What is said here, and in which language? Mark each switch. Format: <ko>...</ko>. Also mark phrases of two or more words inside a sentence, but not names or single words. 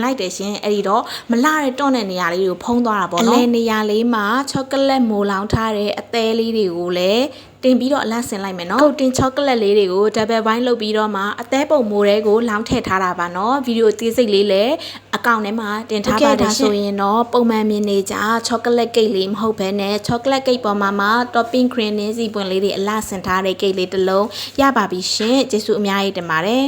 <my>လိုက်တယ်ရှင်အဲ့ဒီတော့မလှတဲ့တွန့်တဲ့နေရာလေးတွေကိုဖုံးသွားတာပေါ့နော်အလဲနေရာလေးမှာ chocolate မိုးလောင်းထားတဲ့အသေးလေးတွေကိုလည်းတင်ပြီးတော့အလတ်ဆင်လိုက်မယ်နော်ကုတ်တင် chocolate လေးတွေကို</my> <en>double bind</en> <my>လုပ်ပြီးတော့မှအသေးပုံမိုးတွေကိုလောင်းထည့်ထားတာပါနော်ဗီဒီယိုသေးစိတ်လေးလည်းအကောင့်ထဲမှာတင်ထားပါတယ်ဆိုရင်တော့ပုံမှန်မြင်နေကြ</my> <en>chocolate cake</en> <my>လေးမဟုတ်ဘဲနဲ့</my> <en>chocolate cake</en> <my>ပေါ်မှာ</my> <en>topping cream</en> <my>နဲ့စီပွင့်လေးတွေအလတ်ဆင်ထားတဲ့ cake လေးတစ်လုံးရပါပြီရှင်ကျေးဇူးအများကြီးတင်ပါတယ်</my>